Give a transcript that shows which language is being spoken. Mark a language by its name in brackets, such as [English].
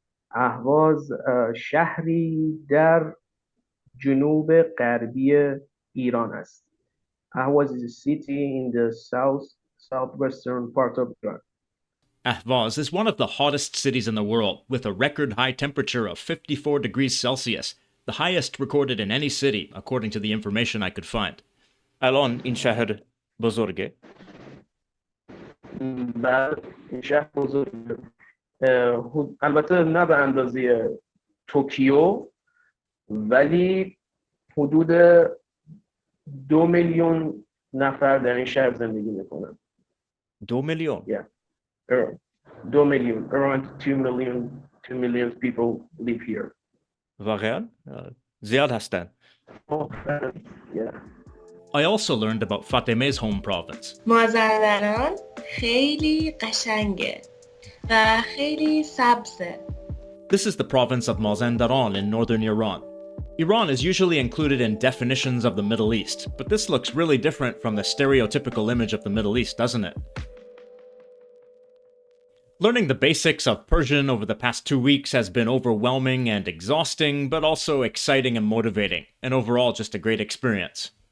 [Persian] اهواز شهری در جنوب غربی ایران است. [English] Ahvaz is a city in the southwestern part of Iran. Ahvaz is one of the hottest cities in the world, with a record high temperature of 54 degrees Celsius, the highest recorded in any city, according to the information I could find. [Persian] الان این شهر بزرگه؟ بله، این شهر بزرگه. البته نه به اندازه توکیو، ولی حدود 2 میلیون نفر در این شهر زندگی میکنن. 2 میلیون؟ [English] Yeah. 2 million, around 2 million people live here. [Persian] واقعا؟ زیاد هستن. [English] Yeah. I also learned about Fatime's home province. [Persian] مازندران خیلی قشنگه و خیلی سبزه. [English] This is the province of Mazandaran in northern Iran. Iran is usually included in definitions of the Middle East, but this looks really different from the stereotypical image of the Middle East, doesn't it? Learning the basics of Persian over the past 2 weeks has been overwhelming and exhausting, but also exciting and motivating, and overall just a great experience.